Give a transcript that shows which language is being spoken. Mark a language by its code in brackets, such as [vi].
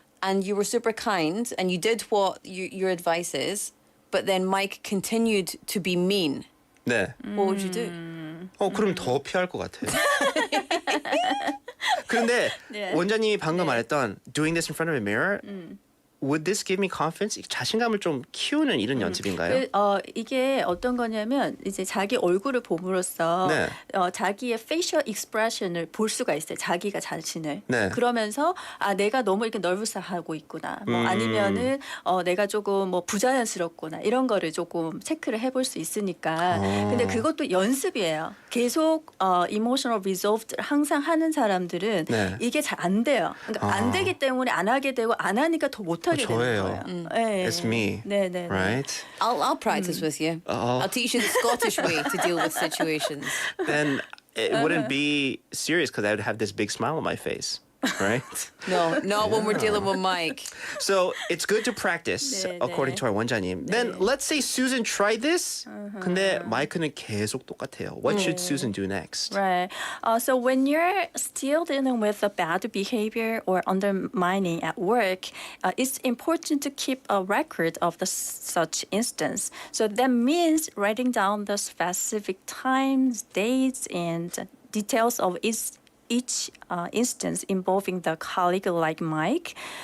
[en] And you were super kind, and you did what your advice is. But then Mike continued to be mean. [ko] 네. [en] What would you do? [ko] 그럼 더 피할 것 같아요. 그런데 네. 원장님이 방금 말했던 [en] doing this in front of a mirror, would this give me confidence? [ko] 자신감을 좀 키우는 이런 연습인가요? 이게 어떤 거냐면 이제 자기 얼굴을 봄으로써 네. 자기의 [en] facial expression [ko] 을 볼 수가 있어요. 자기가 자신을. 네. 그러면서 내가 너무 이렇게 nervous하고 있구나. 뭐 아니면은 내가 조금 뭐 부자연스럽구나. 이런 거를 조금 체크를 해볼 수 있으니까. 근데 그것도 연습이에요. 계속 [en] emotional resolve [ko] 를 항상 하는 사람들은 네. 이게 잘 안 돼요. 그러니까 안 되기 때문에 안 하게 되고 안 하니까 더 못 하게 되는 저예요. 거예요. 네. [en] It's me. [ko] 네. [en] Right? I'll practice with you. I'll teach you the Scottish way to deal with situations. Then it wouldn't be serious because I would have this big smile on my face. Right? No, not when we're dealing with Mike. So it's good to practice, [ko] 네, [en] according [ko] 네. [en] to our 원장님. Then let's say Susan tried this. [ko] 근데 마이크는 계속 똑같아요. [en] What should Susan do next? Right. So when you're still dealing with a bad behavior or undermining at work, it's important to keep a record of such instance. So that means writing down the specific times, dates, and details of each instance involving the colleague like Mike.